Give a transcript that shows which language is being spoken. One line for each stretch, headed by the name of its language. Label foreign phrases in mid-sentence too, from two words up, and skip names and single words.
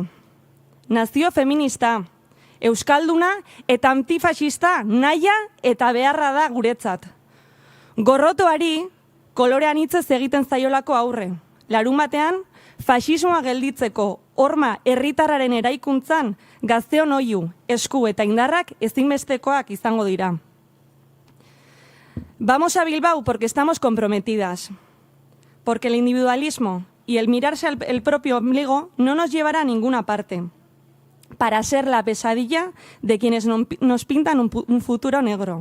Basque: Nazio feminista, euskalduna eta antifaxista nahia eta beharra da guretzat. Gorrotoari kolorean hitzez egiten zaiolako aurre. Larunbatean, Faxismoa gelditzeko horma herritarraren eraikuntzan gazteon oihu, esku eta indarrak ezinbestekoak izango dira.
Spanish: Vamos a Bilbao porque estamos comprometidas, porque el individualismo y el mirarse el propio ombligo no nos llevará a ninguna parte, para ser la pesadilla de quienes nos pintan un futuro negro.